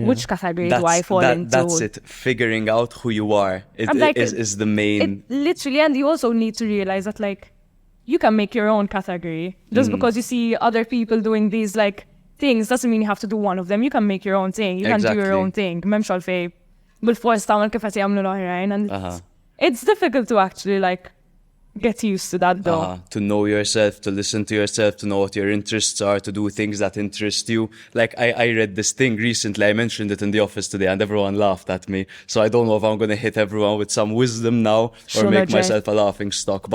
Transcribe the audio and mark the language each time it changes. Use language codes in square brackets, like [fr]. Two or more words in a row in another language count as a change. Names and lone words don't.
[en] which category do I fall into? That's it. Figuring out who you are I'm like, is the main. Literally, and you also need to realize that like you can make your own category. Just because you see other people doing these like things doesn't mean you have to do one of them. You can make your own thing. You can do your own thing. [mt] Memx għalfej bil-fors tagħmel kif qed jagħmlu l-oħrajn, [en] and it's difficult to actually like get used to that though. To know yourself, to listen to yourself, to know what your interests are, to do things that interest you. Like I read this thing recently, I mentioned it in the office today and everyone laughed at me. So I don't know if I'm going to hit everyone with some wisdom now or make myself a laughing stock.